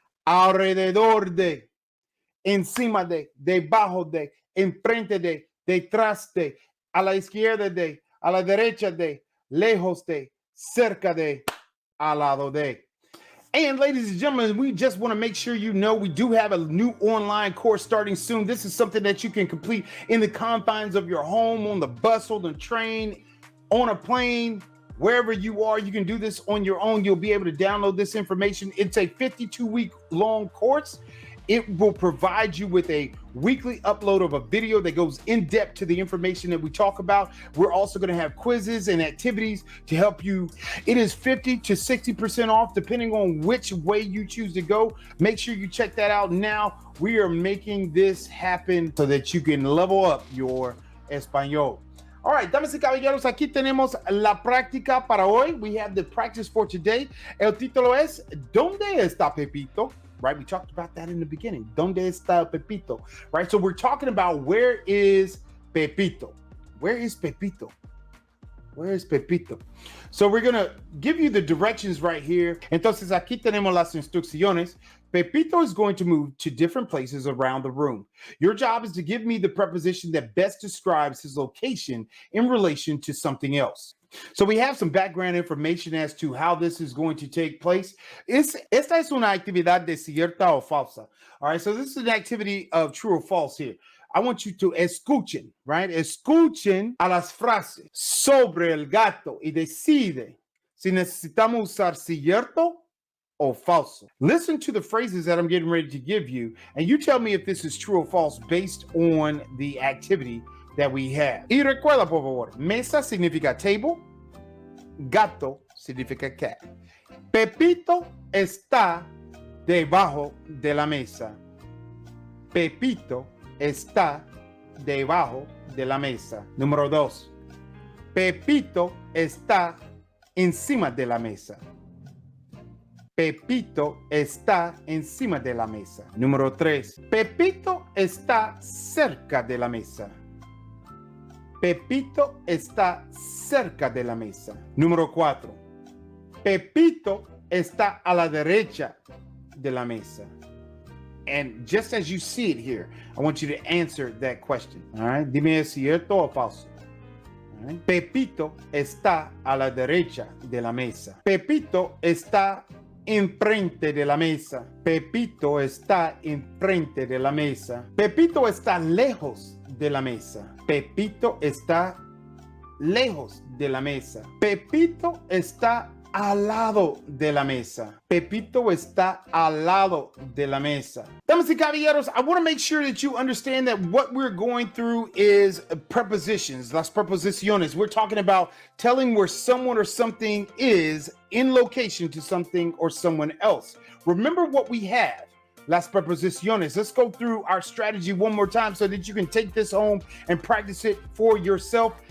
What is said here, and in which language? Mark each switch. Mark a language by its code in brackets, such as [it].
[es] Alrededor de, encima de, debajo de, enfrente de, detrás de, a la izquierda de, a la derecha de, lejos de, cerca de, al lado de. [en] And ladies and gentlemen, we just want to make sure you know we do have a new online course starting soon. This is something that you can complete in the confines of your home, on the bus, on the train, on a plane. Wherever you are, you can do this on your own. You'll be able to download this information. It's a 52-week long course. It will provide you with a weekly upload of a video that goes in depth to the information that we talk about. We're also going to have quizzes and activities to help you. It is 50 to 60% off, depending on which way you choose to go. Make sure you check that out now. We are making this happen so that you can level up your Español. All right, [es] damas y caballeros, aquí tenemos la práctica para hoy. [en] We have the practice for today. [es] El título es, ¿Dónde está Pepito? [en] Right, we talked about that in the beginning. [es] ¿Dónde está Pepito? [en] Right, so we're talking about where is Pepito? Where is Pepito? Where is Pepito? So we're going to give you the directions right here. [es] Entonces, aquí tenemos las instrucciones. [en] Pepito is going to move to different places around the room. Your job is to give me the preposition that best describes his location in relation to something else. So we have some background information as to how this is going to take place. [es] Esta es una actividad de cierta o falsa. [en] All right, so this is an activity of true or false here. I want you to escuchen, right? [es] Escuchen a las frases sobre el gato y decide si necesitamos usar cierto or falso. [en] Listen to the phrases that I'm getting ready to give you, and you tell me if this is true or false based on the activity that we have. [es] Y recuerda, por favor, mesa significa table, gato significa cat. Pepito está debajo de la mesa. Pepito está debajo de la mesa. Número 2. Pepito está encima de la mesa. Pepito está encima de la mesa. Número 3. Pepito está cerca de la mesa. Pepito está cerca de la mesa. Número 4. Pepito está a la derecha de la mesa. [en] And just as you see it here, I want you to answer that question. All right? [es] Dime es cierto o falso. All right? [en] Pepito está a la derecha de la mesa. Pepito está enfrente de la mesa. Pepito está enfrente de la mesa. Pepito está lejos de la mesa. Pepito está lejos de la mesa. Pepito está al lado de la mesa. Pepito está al lado de la mesa. [es] Damas y caballeros, [en] I want to make sure that you understand that what we're going through is prepositions, [es] las preposiciones. [en] We're talking about telling where someone or something is in location to something or someone else. Remember what we have. [es] Las preposiciones. [en] Let's go through our strategy one more time so that you can take this home and practice it for yourself.